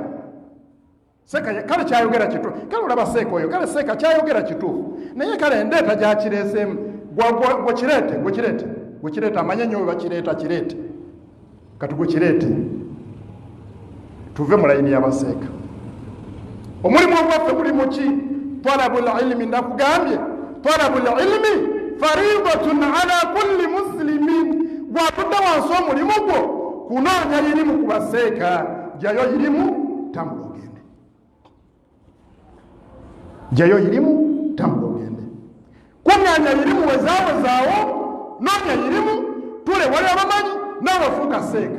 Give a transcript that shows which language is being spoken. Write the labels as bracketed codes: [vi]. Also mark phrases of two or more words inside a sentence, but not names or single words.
[lg] Seeka kale kyayogera kituufu, kale olaba Seeka oyo, kale Seeka kyayogera kituufu, naye kale endeeta gyakireeseemu gwe kireete amanye nnyo bakireeta kireete. Kati gwe kireete tuve mu layini y'abaseeka. Omulimu ogwaffe guli mu ki? [ar] طلب العلم. Ndakugambye طلب العلم فريضة على كل مسلم. [lg] Gwatudde wansi omulimu gwo kunoonya irimu ku baseeka, jayo irimu tambula ogende, jayo irimu tambula ogende. Kunyanya irimu wezaawo noonya irimu tule wali abamanyi n'abafuuka Seeka.